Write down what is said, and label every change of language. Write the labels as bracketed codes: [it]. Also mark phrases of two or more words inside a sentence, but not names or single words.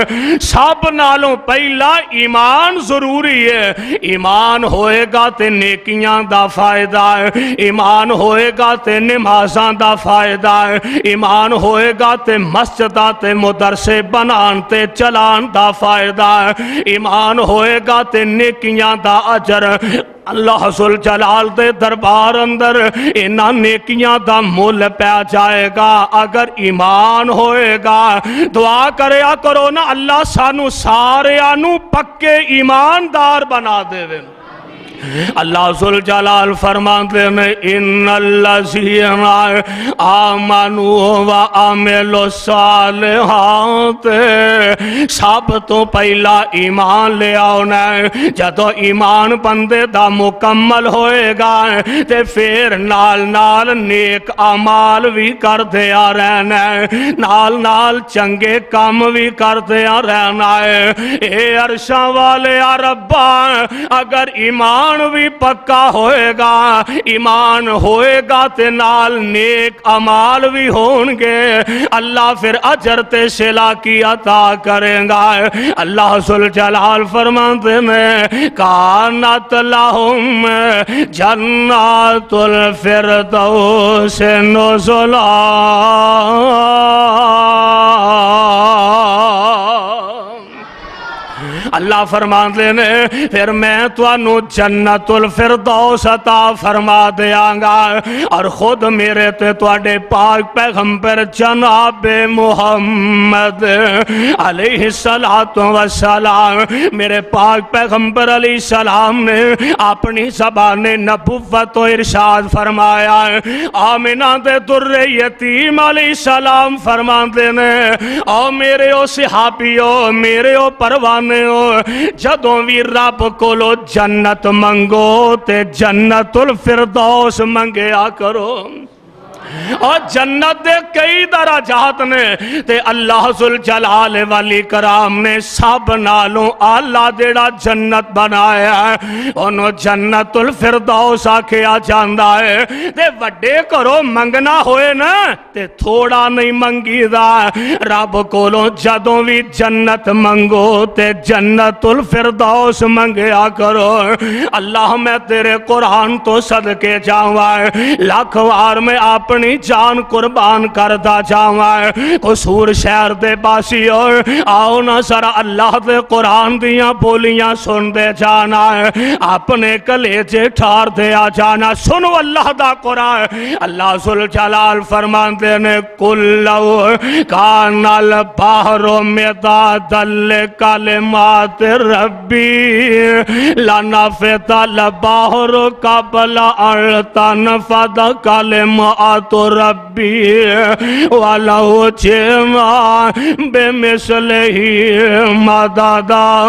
[pa] سب نالوں پہلا ایمان ضروری ہے، ایمان ہوئے گا تے نیکیاں دا فائدہ ہے، ایمان ہوئے گا تے نمازاں دا فائدہ ہے، ایمان ہوئے گا تے مسجدہ تے مدرسے بنان تے چلان دا فائدہ ہے، ایمان ہوئے گا تے نیکیاں دا اجر اللہ ذوالجلال دے دربار اندر انہاں نیکیاں دا مول پہ جائے گا اگر ایمان ہوئے گا۔ دعا کریا کرو نا اللہ سانو سارے آنو پکے ایماندار بنا دے وے۔ [ur] اللہ ذوالجلال فرماتے ہیں، [ar] ان الذین آمنوا وعملوا الصالحات، [pa] سب تو پہلا ایمان لے آنا ہے۔ جدو ایمان بندے دا مکمل ہوئے گا تے پھر نال نال نیک اعمال بھی کر دیا رہنا ہے، نال نال چنگے کام بھی کر دیا رہنا ہے۔ اے عرشاں والے ربا، اگر ایمان بھی پکا ہوئے گا، ایمان ہوئے گا تے نال نیک اعمال بھی ہونگے، اللہ پھر اجر تے صلہ کی عطا کریں گا۔ [ur] اللہ ذوالجلال فرماتے ہیں، [ar] کانت لہم جنات الفردوس نزلا۔ [pa] اللہ فرماتے ہیں، پھر میں توانو جنت الفردوس عطا فرما دیاں گا، اور خود میرے تے تواڈے پاک پیغمبر جناب محمد [ar] علیہ السلام، [pa] میرے پاک پیغمبر [ar] علیہ السلام [pa] نے اپنی زبان نبوت و ارشاد فرمایا۔ آمنہ دے در یتیم [ar] علیہ السلام [ur] فرماتے ہیں، [pa] او میرے او صحابیو، میرے او پروانیو، جدوں بھی رب کولو جنت منگو تے جنت الفردوس منگیا کرو۔ اور جنت دے کئی درجات نے تے اللہ ذوالجلال والاکرام نے سب نالوں اللہ دیڑا جنت بنایا ہے، انہوں جنت الفردوس آکھیا جاندہ ہے۔ تے وڈے کرو منگنا ہوئے نا تے تھوڑا نہیں منگی دا، رب کولوں جدوں بھی جنت منگو تے جنت الفردوس منگیا کرو۔ اللہ میں تیرے قرآن تو صدقے جاؤں لاکھ وار میں آپ اپنی جان قربان کرتا جاواں قصور شہر دے باسی اور آؤ نہ سارا اللہ دے قرآن دیاں بولیاں سن دے جانا اپنے کلیجے ٹھار دے آ جانا سنو اللہ دا قرآن اللہ ذوالجلال فرماندے نے [ar] قل لو کان البحر مدادا لکلمات ربی لنفد البحر قبل ان تنفد کلمات ربی ولو جئنا بمثلہ مددا